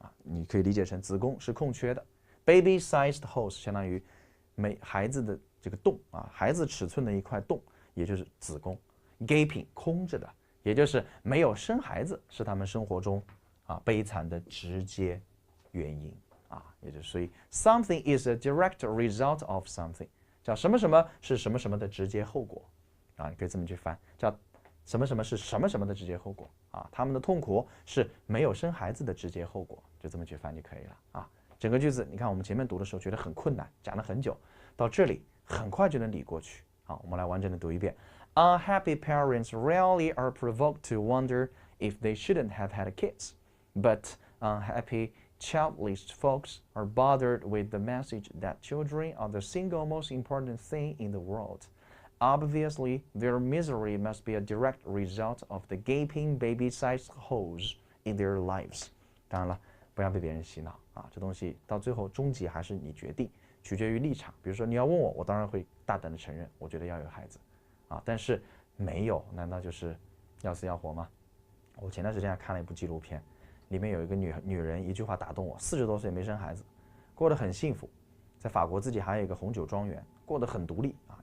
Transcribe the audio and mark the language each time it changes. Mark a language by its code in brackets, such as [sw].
[zh] 你可以理解成子宫是空缺的 ， [en] baby-sized holes [zh] 相当于孩子的这个洞啊，孩子尺寸的一块洞，也就是子宫 ， [en] gaping [zh] 空着的，也就是没有生孩子是他们生活中悲惨的直接原因啊，也就是所以 [en] something is a direct result of something， [zh] 叫什么什么是什么什么的直接后果啊，你可以这么去翻，叫什么什么是什么什么的直接后果啊？他们的痛苦是没有生孩子的直接后果，就这么去翻就可以了啊。整个句子，你看我们前面读的时候觉得很困难，讲了很久，到这里很快就能理过去。好，我们来完整的读一遍。 [en] Unhappy parents rarely are provoked to wonder if they shouldn't have had kids, but unhappy childless folks are bothered with the message that children are the single most important thing in the world.Obviously, their misery must be a direct result of the gaping baby-sized holes in their lives. [zh] 当然了，不要被别人洗脑啊！这东西到最后终极还是你决定，取决于立场。比如说你要问我，我当然会大胆的承认，我觉得要有孩子啊。但是没有，难道就是要死要活吗？我前段时间还看了一部纪录片，里面有一个女人一句话打动我：40多岁没生孩子，过得很幸福，在法国自己还有一个红酒庄园，过得很独立啊。